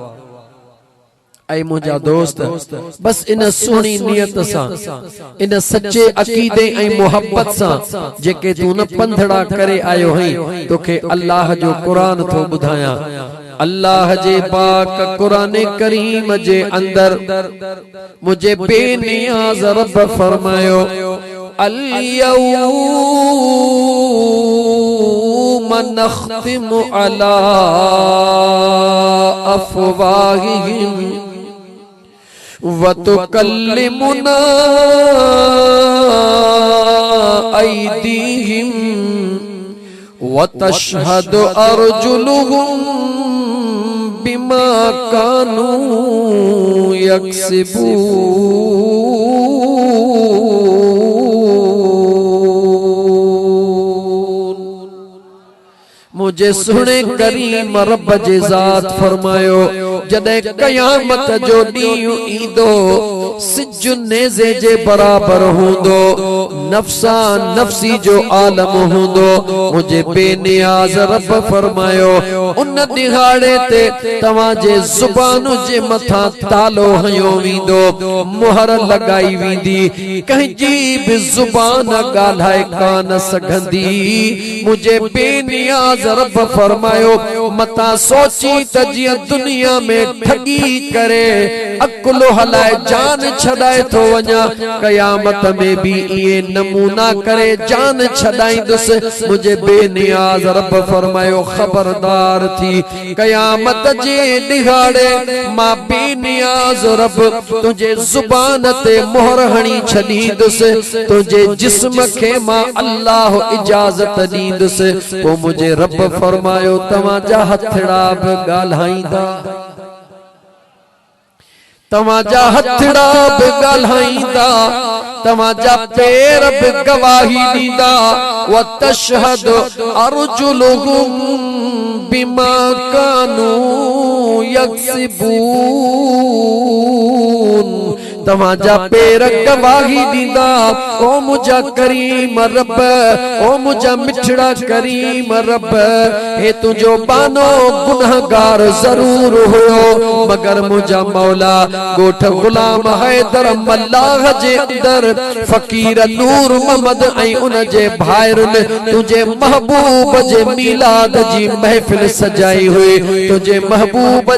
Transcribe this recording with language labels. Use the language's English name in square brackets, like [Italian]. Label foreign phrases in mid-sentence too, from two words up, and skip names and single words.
[Sindhi] ऐ मुझा दोस्त, बस इन सुणी नियत सां, इन सच्चे अकीदे ऐं मोहब्बत सां जेके तू न पंधड़ा करे आयो हई, तोखे अल्लाह जो कुरान थो ॿुधायां। अल्लाह जे पाक कुरान करीम जे अंदर मुझे बेनियाज़ रब फरमायो, [Arabic] अल-यौम نختم على أفواههم وتكلمنا أيديهم وتشهد أرجلهم بما كانوا يكسبون. [Sindhi] मुझे सुने करीम रब जे ज़ात फरमायो, जॾहिं क़यामत जो ॾींहुं ईंदो, सिज नेज़े जे बराबर हूंदो, नफ्सा नफ्सी जो आलम हूंदो। मुझे बेनियाज़ रब फरमायो, उन दिहाड़े ते तवाजे जुबान जे मथा तालो हयो वींदो मोहर लगाई वींदी कंहिंजी भी जुबान गाल्हाए कान सघंदी मुझे बेनियाज रब फरमायो मता सोची त जियां दुनिया में ठगी करे अकुल हलाए जान छड़ाए तो वञा कयामत में भी ये नमूना करे जान छड़ाईंदुस मुझे बेनियाज रब फरमायो खबरदार थी कयामत जे दिहाड़े मां बेनियाज रब तुझे जुबान ते मोहर हणी छॾींदुस तुझे जिस्म के मां अल्लाह इजाजत दींदुस वो मुझे रब फरमायो तवाजा हथड़ा भी गाल्हाईंदा तवाजा हथड़ा भी गाल्हाईंदा तवाजा पैर भी गवाही दींदा [Arabic] وتشهد أرجلهم بما كانوا يكسبون [Sindhi] तवाजा पैर गवाही दींदा ओ मुझा करीम रब ओ मुझा मिठड़ा करीम रब हे तुझो बानो गुनहगार जरूर हुयो मगर मुझा मौला गोठ गुलाम हैदर मल्लाह जे अंदर फकीर नूर मोहम्मद ऐं उन जे भाइरन तुझे महबूब जे मिलाद जी महफिल सजाई हुई तुझे महबूब